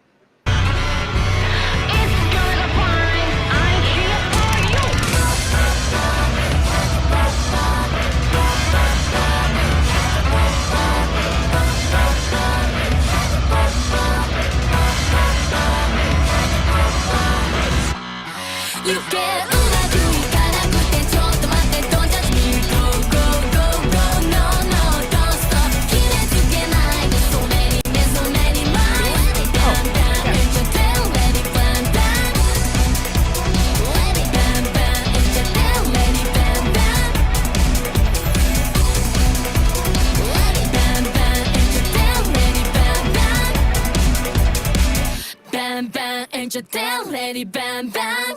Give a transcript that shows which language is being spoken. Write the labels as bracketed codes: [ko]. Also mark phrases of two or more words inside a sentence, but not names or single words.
[en] It's gonna find I'm here for you You get [ja] うまくいかなくてちょっと待って [en] Don't judge me Go go go go No no don't stop [ja] 決めつけないで [en] So many men, so many minds Bam bam, and you're down, let it bam bam Let it bam bam, and you're down, let it bam bam Let it bam bam, and you're down, let it bam bam Bam bam, and you're down, let it bam bam